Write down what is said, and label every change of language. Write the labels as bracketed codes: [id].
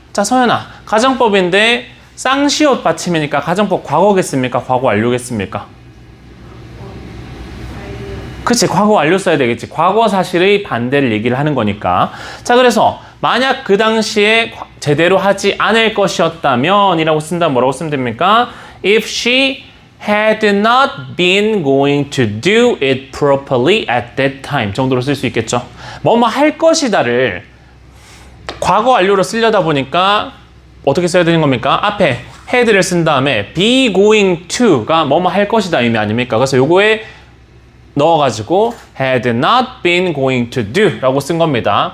[ko] 자, 서연아, 가정법인데 쌍시옷 받침이니까 가정법 과거겠습니까? 과거 완료겠습니까? 그치, 과거 완료 써야 되겠지. 과거 사실의 반대를 얘기를 하는 거니까. 자, 그래서 만약 그 당시에 제대로 하지 않을 것이었다면 이라고 쓴다면 뭐라고 쓰면 됩니까? [en] If she had not been going to do it properly at that time 정도로 쓸 수 있겠죠. [ko] 뭐뭐 할 것이다를 과거 완료로 쓰려다 보니까 어떻게 써야 되는 겁니까? 앞에 had를 쓴 다음에 be going to가 뭐뭐 할 것이다 의미 아닙니까? 그래서 요거에 넣어가지고 had not been going to do 라고 쓴 겁니다.